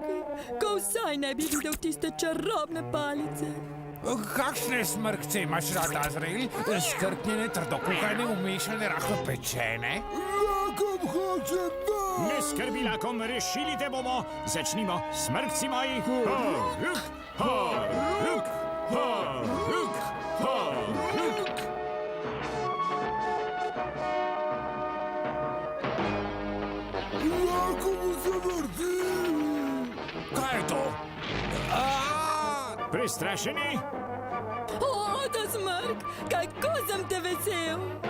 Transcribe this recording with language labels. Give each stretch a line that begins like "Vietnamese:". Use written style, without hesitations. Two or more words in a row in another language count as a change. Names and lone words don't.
Slovenian: Ko vsaj ne bi videl tiste čarobne palice. Kakšne smrkce imaš rad, Azrael? Skrknjene, trdokuhane, umešane, rahlo pečene? Lakom hoče van. Ne skrbi, Lakom, rešili te bomo. Začnimo, smrkci moji. Ho, huk, ho, huk, ho, huk, ho, huk. Lakomu se vrti. Kaj je to? Prestrašeni? O, ta smrk, kako sem te vesel.